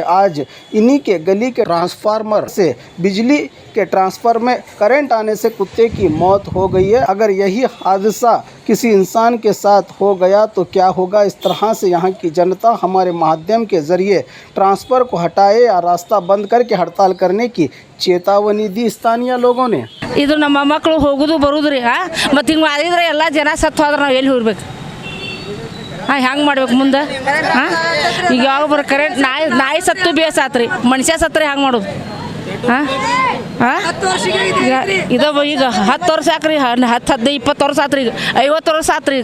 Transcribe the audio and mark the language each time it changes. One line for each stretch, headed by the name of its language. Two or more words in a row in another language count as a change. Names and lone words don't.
Hindi: आज इन्हीं के गली के ट्रांसफार्मर से बिजली के ट्रांसफर में करंट आने से कुत्ते की मौत हो गई है। अगर यही हादसा किसी इंसान के साथ हो गया तो क्या होगा? इस तरह से यहाँ की जनता हमारे माध्यम के ज़रिए ट्रांसफ़र को हटाए या रास्ता बंद करके हड़ताल करने की चेतावनी दी स्थानीय लोगों ने।
Kannada: ಇದು ನಮ್ಮ ಮಕ್ಕಳು ಹೋಗೋದು ಬರೋದು ರೀ ಮತ್ತು ಹಿಂಗೆ ಮಾಡಿದ್ರೆ ಎಲ್ಲ ಜನ ಸತ್ತು ಹೋದ್ರೆ ನಾವು ಎಲ್ಲಿ ಹೋಗ್ಬೇಕು? ಹೆಂಗೆ ಮಾಡ್ಬೇಕು ಮುಂದೆ? ಈಗ ಯಾವ ಬರೋ ಕರೆಂಟ್ ನಾಯಿ ಸತ್ತು ಬೇಸಾತ್ರಿ, ಮನುಷ್ಯ ಸತ್ರಿ ಹೆಂಗೆ ಮಾಡೋದು? ಇದು ಈಗ 10 ವರ್ಷ ಆಕ್ರಿ, 10 15 20 ವರ್ಷ ಆತ್ರಿ, ಈಗ 50 ವರ್ಷ ಆತ್ರಿ.